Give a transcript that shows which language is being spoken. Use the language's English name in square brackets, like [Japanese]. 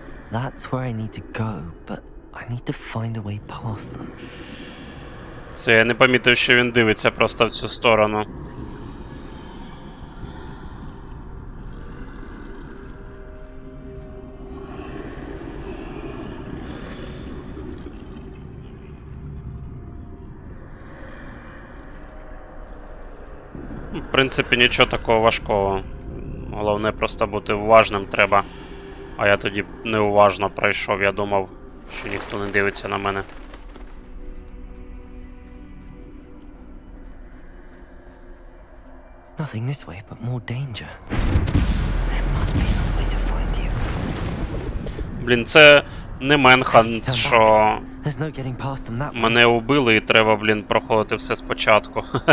[English] That's where I need to go, but I need to find a way past them. [Ukrainian] Це я не помітив, що він дивиться просто в цю сторону. В принципі, нічого такого важкого. Головне просто бути уважним треба. А я тоді неуважно пройшов, я думав, що ніхто не дивиться на мене. [English] Nothing this way, but more danger. There must be another way to find you. [Ukrainian] Блін, це не Менхант, що [English] There's no getting past them that way. [Ukrainian] мене убили і треба, блін, проходити все спочатку.